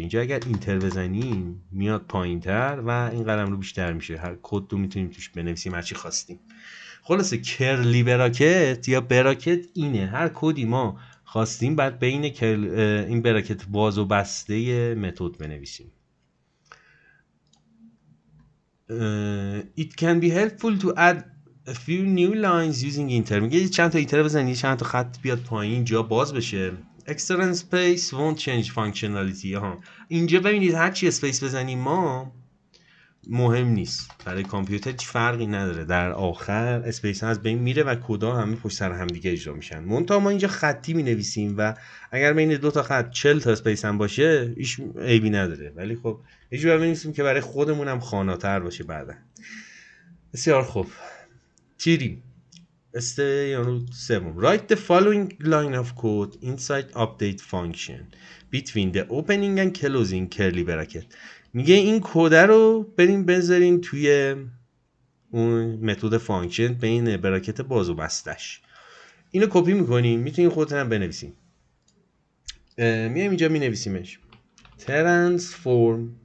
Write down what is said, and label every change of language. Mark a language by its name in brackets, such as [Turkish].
[Persian] اینجا اگر اینتر بزنیم میاد پایینتر و این قلمرو بیشتر میشه. هر کد رو میتونیم توش بنویسیم هر چی خواستیم. خلاصه کرلی براکت یا براکت اینه، هر کدی ما خواستیم بعد بین این براکت باز و بسته متد بنویسیم. [English] It can be helpful to add a few new lines using inter. [Persian] میگه چند تا اینتر بزنید، چند تا خط بیاد پایین جا باز بشه. [English] External space won't change functionality. [Persian] اینجا ببینید هر چی اسپیس بزنیم ما مهم نیست، برای کامپیوتر هیچ فرقی نداره، در آخر اسپیس از بین میره و کدا همه پشت سر هم دیگه اجرا میشن. منتها ما اینجا خطی مینویسیم و اگر بین دو تا خط 40 تا اسپیس هم باشه هیچ عیبی نداره، ولی خب یه جوری بنویسیم که برای خودمون هم خاناتر باشه بعدا. بسیار خوب. تیری استیانو 7. [English] Write the following line of code inside update function between the opening and closing curly bracket. [Persian] میگه این کد رو بریم بذارین توی اون متد فانکشن بین براکت باز و بستش. اینو کپی میکنیم، میتونین خودتون هم بنویسین. میایم اینجا مینویسیمش transform.